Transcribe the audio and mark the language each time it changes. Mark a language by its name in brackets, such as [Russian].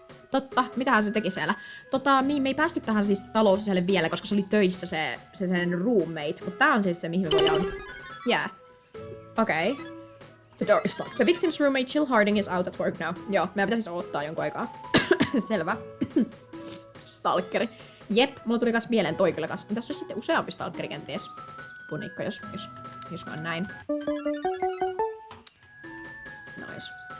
[Finnish] Totta, mitähän se teki siellä? Me ei päästy tähän siis taloon sisälle vielä, koska se oli töissä se roommate. Mutta tää on siis se, mihin me voidaan... [English] Yeah. Okay. The door is locked. The victim's roommate Jill Harding is out at work now. [Finnish] Joo, meidän pitäisi odottaa jonkun aikaa. Selvä. Stalkeri. Jep, mulla tuli kans mieleen toi kyllä kans. Tässä olisi sitten useampi stalkeri kenties. Punikka, jos on näin. [English] Nice.